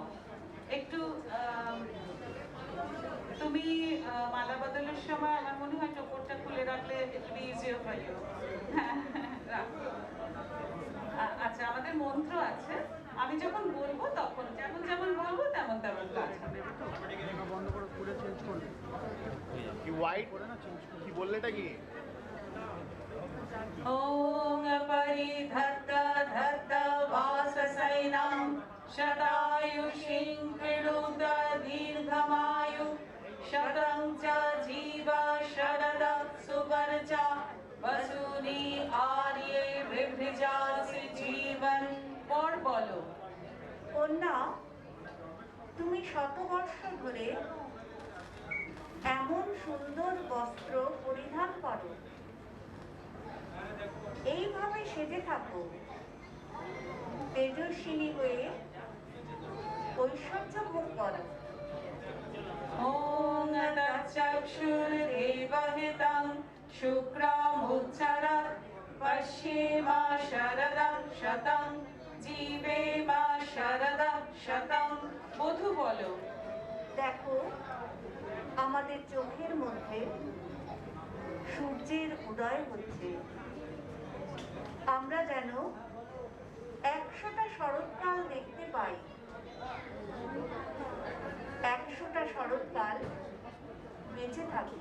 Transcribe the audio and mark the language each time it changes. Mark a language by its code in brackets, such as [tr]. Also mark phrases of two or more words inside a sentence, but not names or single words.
[bn] একটু তুমি মালা বদলের সময় আমার মনে হয় টোপরটা খুলে রাখলে একটু [en] easier for you. [bn] আচ্ছা, আমাদের মন্ত্র আছে, আমি যখন বলবো তখন যেমন যেমন বলবো কাজ হবে। কি হোয়াইট কি বললে এটা কি? [sa] ॐ परिधत्त धत्त वाससैनं शतायुषीं कृणुत दीर्घमायु शतं च जीव शरदः सुवर्च वसुनि आर्ये बिभ्रजासि जीवन। [bn] পর বলো। কন্যা, তুমি শতবর্ষ ধরে এমন সুন্দর বস্ত্র পরিধান করো, এইভাবে সেজে থাকো, তেজস্বিনী হয়ে ঐশ্বর্য ভোগ করো। [sa] ॐ तच्चक्षुर्देवहितं शुक्रमुच्चरत् पश्येम शरदः शतं जीवेम शरदः शतं। [bn] বধূ বলো। দেখো, আমাদের চোখের মধ্যে সূর্যের উদয় হচ্ছে। আমরা যেন 100টা শরৎকাল দেখতে পাই। 100টা শরৎকাল বেঁচে থাকি।